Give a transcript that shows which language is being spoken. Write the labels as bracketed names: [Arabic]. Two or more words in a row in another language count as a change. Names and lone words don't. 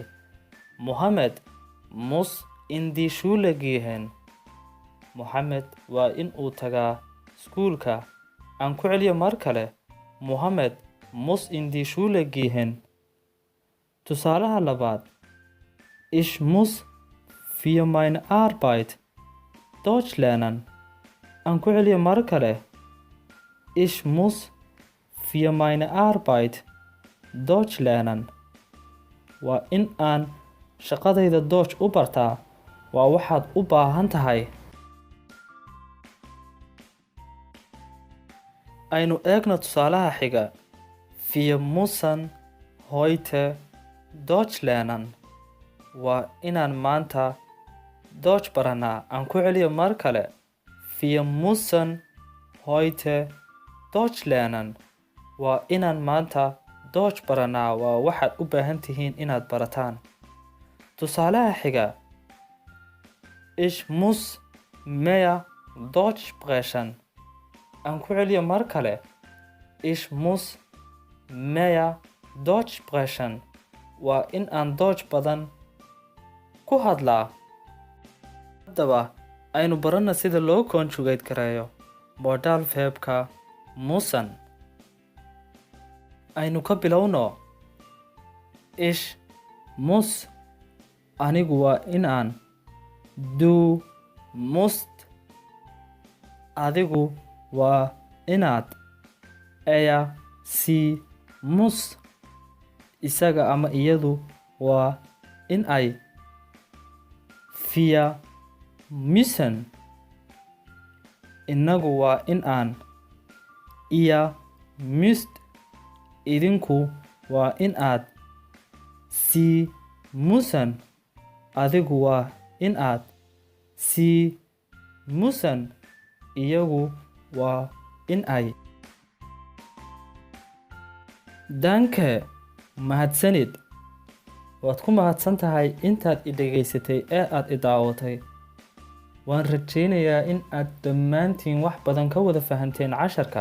[German] Mohammed muss in die Schule gehen. [Somali] Mohammed waa in uu tagaa iskuulka. Aan ku celiyo mar kale. [German] Mohammed muss in die Schule gehen. [Somali] Tusaalaha labaad. [German] Ich muss für meine Arbeit Deutsch lernen. [Somali] Aan ku celiyo mar kale. [German] Ich muss für meine Arbeit Deutsch lernen. [Somali] Waa in aan shaqadayda Deutsch u bartaa. Waa waxaad u baahan tahay. Aynu eegno tusaalaha xiga. [German] Wir müssen heute Deutsch lernen. [Somali] Waa inaan maanta Deutsch baranaa. Aan ku celiyo mar kale. [German] Wir müssen heute Deutsch lernen. [Somali] Waa inaan maanta Deutsch baranaa. Waa waxaad u baahan tihiin inaad barataan. Tusaalaha xiga. [German] Ich muss mehr Deutsch sprechen. [Somali] Aan ku celiyo mar kale. [German] Ich muss mehr Deutsch sprechen. [Somali] Waa in aan Deutsch badan ku hadlaa. Haddaba aynu barana sida loo conjugate gareeyo modal verbka müssen. Aynu ka bilowno. [German] Ich muss. [Somali] Anigu waa in aan. [German] Du musst. [Somali] Adigu waa inaad. [German] Sie muss. [Somali] Isaga ama iyadu waa in ay. [German] Wir müssen. [Somali] Inagu waa in aan. [German] Ihr müsst. [Somali] Idinku waa in aad. [German] Sie müssen. [Somali] Adigu waa in aad. [German] Sie müssen. [Somali] Iyagu waa in ay. Danke. Mahadsanid. Waad ku mahadsan tahay intaad i dhegaysatay ee aad i daawatay. Waan rajaynayaa in aad dhammaantiin wax badan ka wada fahanteen casharka.